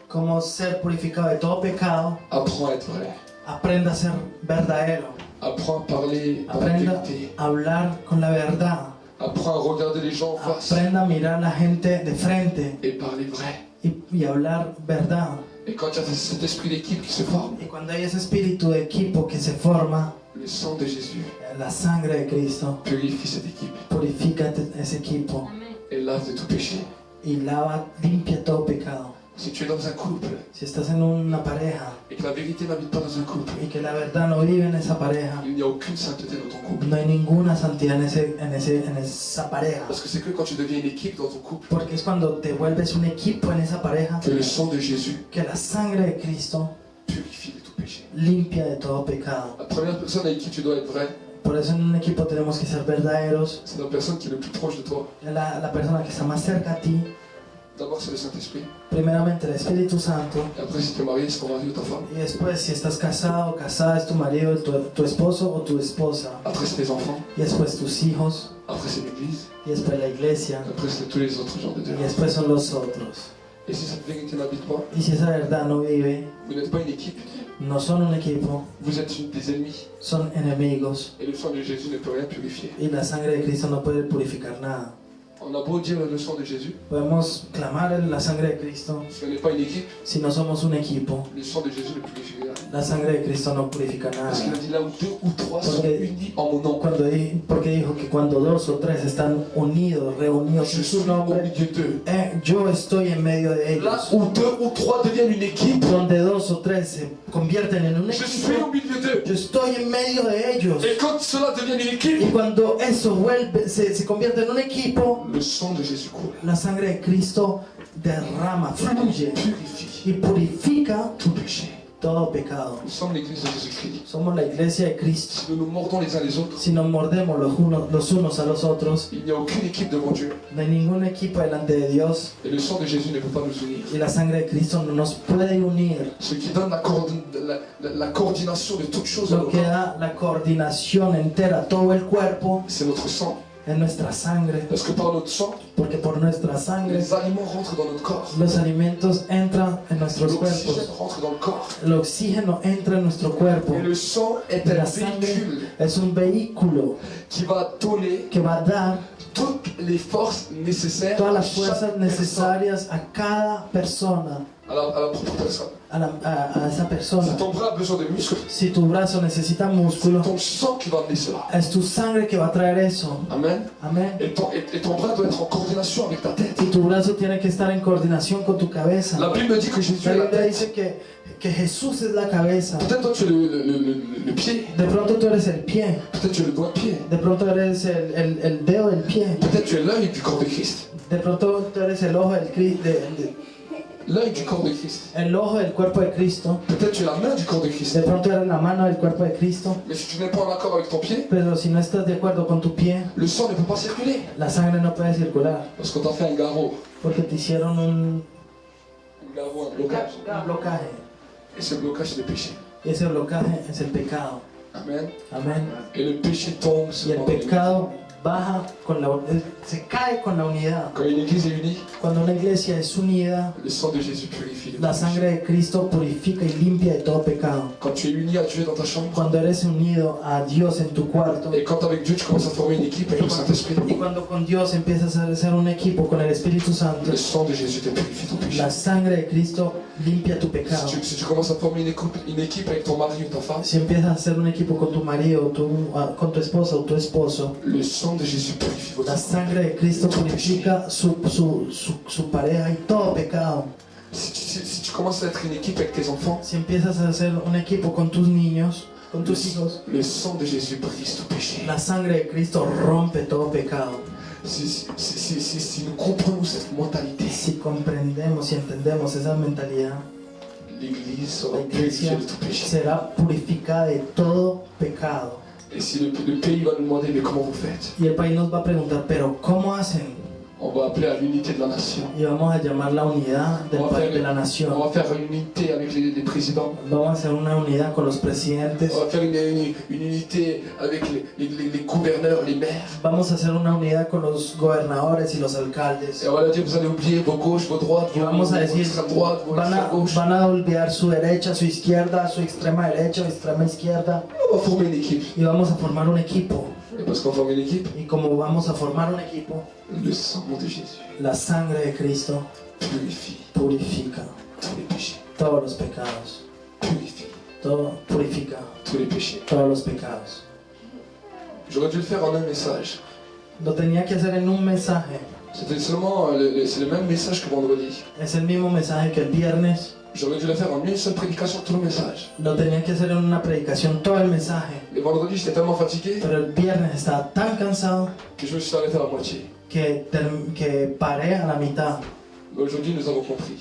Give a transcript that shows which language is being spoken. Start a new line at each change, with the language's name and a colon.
Spanish: cómo ser purificado de todo pecado.
French: Apprends à être vrai.
Spanish: Aprenda a ser verdadero.
French: Apprends à parler dans la
Spanish: Aprenda
French: vérité.
Spanish: a hablar con la verdad.
French: Apprends à regarder les gens en face
Spanish: Aprenda a mirar a la gente de frente
French: et parler vrai.
Spanish: y hablar verdad.
French: Et quand il y a cet esprit d'équipe qui se forme,
Spanish: Y cuando hay ese espíritu de equipo que se forma,
French: le sang de Jésus
Spanish: la sangre de Cristo
French: purifie cette équipe
Spanish: purifica ese equipo
French: et lave de tout péché.
Spanish: y limpia todo pecado.
French: Si tu es dans un couple
Spanish: Si estás en una pareja
French: et que la vérité n'habite pas dans un couple,
Spanish: y que la verdad no vive en esa pareja,
French: il n'y a aucune sainteté dans ton couple.
Spanish: no hay ninguna santidad en esa pareja.
French: Parce que c'est que quand tu deviens une équipe dans ton couple
Spanish: Porque es cuando te vuelves un equipo en esa pareja
French: que le sang de Jésus
Spanish: que la sangre de Cristo
French: purifie de tout péché.
Spanish: limpia de todo pecado.
French: La première personne avec qui tu dois être vrai,
Spanish: Por eso en un equipo tenemos que ser verdaderos.
French: c'est la personne qui est le plus proche de toi.
Spanish: La persona que está más cerca a ti,
French: D'abord c'est le Saint-Esprit.
Spanish: primeramente el Espíritu Santo.
French: Et après si tu es marié, c'est ton mari ou ta femme.
Spanish: Y después, si estás casado o casada, es tu marido, tu esposo o tu esposa.
French: Après c'est tes enfants.
Spanish: Y después tus hijos.
French: Après c'est l'église.
Spanish: Y después la iglesia.
French: Après c'est tous les autres genres de
Spanish: Y
French: Dieu.
Spanish: después son los otros.
French: Et si cette vérité n'habite pas,
Spanish: Y si esa verdad no vive,
French: vous n'êtes pas une équipe,
Spanish: no son un equipo,
French: vous êtes des ennemis.
Spanish: son enemigos.
French: Et le sang de Jésus ne peut rien purifier.
Spanish: Y la sangre de Cristo no puede purificar nada.
French: On a beau dire le sang de Jésus,
Spanish: Podemos clamar la sangre de Cristo.
French: si on n'est pas une équipe,
Spanish: Si no somos un equipo,
French: le sang de Jésus ne purifie rien.
Spanish: la sangre de Cristo no purifica
French: Parce qu'il a
Spanish: nada.
French: dit là où 2 ou 3 sont unis en mon nom,
Spanish: Porque dijo que cuando dos o tres están unidos, reunidos
French: je
Spanish: en
French: suis
Spanish: su
French: au
Spanish: nombre,
French: milieu d'eux.
Spanish: yo estoy en medio de
French: Là
Spanish: ellos.
French: où 2 ou 3 deviennent une équipe,
Spanish: Donde dos o tres se convierten en un
French: je suis au milieu d'eux.
Spanish: yo estoy en medio de ellos.
French: Et quand cela devient une
Spanish: Y
French: équipe,
Spanish: cuando eso se convierte en un equipo,
French: le sang de Jésus coule,
Spanish: la sangre de Cristo derrama, fluye
French: purifie
Spanish: y purifica
French: tout péché.
Spanish: todo pecado.
French: Nous sommes l'église de Jésus-Christ.
Spanish: Somos la iglesia de Cristo.
French: Si nous nous mordons les uns les autres,
Spanish: Si nos mordemos los unos a los otros,
French: il n'y a aucune équipe devant Dieu.
Spanish: no hay ningún equipo delante de Dios.
French: Et le sang de Jésus ne peut pas nous unir.
Spanish: Y la sangre de Cristo no nos puede unir.
French: Ce qui donne la coordination de toutes choses,
Spanish: Lo que da la coordinación entera a todo el cuerpo
French: c'est notre sang.
Spanish: es nuestra sangre,
French: Parce que par notre sang,
Spanish: porque por nuestra sangre
French: les aliments rentrent dans notre corps.
Spanish: los alimentos entran en nuestros
French: L'oxygène
Spanish: cuerpos,
French: rentre dans le corps.
Spanish: el oxígeno entra en nuestro cuerpo.
French: Et le sang est
Spanish: La
French: un
Spanish: sangre
French: véhicule
Spanish: es un vehículo
French: qui va donner
Spanish: que va a dar
French: toutes les forces nécessaires
Spanish: todas
French: à
Spanish: las
French: chaque
Spanish: fuerzas
French: personne,
Spanish: necesarias a cada persona,
French: à la propre personne.
Spanish: a esa persona.
French: Si ton bras a besoin de muscles,
Spanish: Si tu brazo necesita
French: c'est
Spanish: músculo,
French: ton sang qui va amener cela.
Spanish: es tu sangre que va a traer eso.
French: Amen.
Spanish: Amén.
French: Et ton bras doit être en coordination avec ta tête.
Spanish: Y tu brazo tiene que estar en coordinación con tu cabeza.
French: La Bible dit que Jésus
Spanish: La
French: est la
Spanish: Biblia
French: tête.
Spanish: dice que Jesús es la cabeza.
French: Peut-être toi tu es le pied.
Spanish: De pronto tú eres el pie.
French: Peut-être tu es le doigt de pied.
Spanish: De pronto eres el dedo del pie.
French: Peut-être tu es l'œil du corps de Christ.
Spanish: De pronto tú eres el ojo del
French: L'œil du corps de Christ.
Spanish: el ojo del cuerpo de Cristo.
French: Peut-être tu es la main du corps de Christ.
Spanish: De pronto eres la mano del cuerpo de Cristo.
French: Mais si tu n'es pas en accord avec ton pied,
Spanish: Pero si no estás de acuerdo con tu pie,
French: le sang ne peut pas circuler.
Spanish: la sangre no puede circular.
French: Parce qu'on t'a fait un garrot.
Spanish: Porque te hicieron un
French: Un blocage.
Spanish: blocaje.
French: Et ce blocage, c'est le péché.
Spanish: Y ese blocaje es el pecado.
French: Amen.
Spanish: Amén.
French: Et le péché tombe
Spanish: Y el
French: sur
Spanish: pecado baja con se cae con la unidad.
French: Quand une église est unie,
Spanish: Cuando una iglesia es unida,
French: le sang de Jésus purifie les
Spanish: la
French: péchés.
Spanish: sangre de Cristo purifica y limpia de todo pecado.
French: Quand tu es uni à Dieu dans ta chambre,
Spanish: Cuando eres unido a Dios en tu cuarto,
French: et quand avec Dieu tu commences à former une équipe avec le Saint-Esprit,
Spanish: y cuando con Dios empiezas a hacer un equipo con el Espíritu Santo,
French: le sang de Jésus te purifie ton péché.
Spanish: la sangre de Cristo limpia tu pecado.
French: Si tu commences à former une équipe avec ton mari ou ta femme,
Spanish: Si empiezas a hacer un equipo con tu marido, con tu esposa o tu esposo,
French: le sang de Jésus purifie votre
Spanish: la
French: sang.
Spanish: sangre de Cristo purifica su pareja y todo pecado.
French: Si tu commences à être une équipe avec tes enfants,
Spanish: Si empiezas a hacer un equipo con tus niños, con tus hijos,
French: le sang de Jésus brise tout péché.
Spanish: la sangre de Cristo rompe todo pecado.
French: Si nous comprenons cette mentalité,
Spanish: Si comprendemos y entendemos esa mentalidad,
French: l'Église sera
Spanish: la
French: purifiée
Spanish: iglesia
French: de tout péché.
Spanish: será purificada de todo pecado.
French: Et si le pays va nous demander, mais comment vous faites?
Spanish: Y el país nos va a preguntar, pero ¿cómo hacen?
French: On va appeler à l'unité de la nation.
Spanish: Y vamos a llamar la unidad del país, de la
French: On
Spanish: nación.
French: va faire une unité avec les présidents.
Spanish: Vamos a hacer una unidad con los presidentes.
French: On va faire une unité avec les gouverneurs, les maires.
Spanish: Vamos a hacer una unidad con los gobernadores y los alcaldes.
French: Et on va leur dire, vous allez oublier vos gauches, vos droites,
Spanish: Y vamos a decir,
French: extrême droite, vos
Spanish: van
French: extrême gauche.
Spanish: a olvidar su derecha, su izquierda, su extrema derecha o extrema izquierda.
French: On va former une équipe.
Spanish: Y vamos a formar un equipo.
French: Et parce qu'on forme une équipe,
Spanish: Y como vamos a formar un equipo,
French: le sang de Jésus
Spanish: la sangre de Cristo
French: purifie
Spanish: purifica
French: tous les péchés.
Spanish: todos los pecados.
French: Purifie
Spanish: Purifica
French: tous les péchés.
Spanish: todos los pecados.
French: J'aurais dû le faire en un message.
Spanish: Lo tenía que hacer en un mensaje.
French: C'était seulement c'est le même message que vendredi.
Spanish: Es el mismo mensaje que el viernes.
French: J'aurais dû le faire en une seule prédication, tout le message.
Spanish: Lo tenía que hacer en una predicación todo el mensaje.
French: Et vendredi, j'étais tellement fatigué
Spanish: Pero el viernes estaba tan cansado
French: que je me suis arrêté à la moitié.
Spanish: que paré a la mitad.
French: Mais aujourd'hui, nous avons compris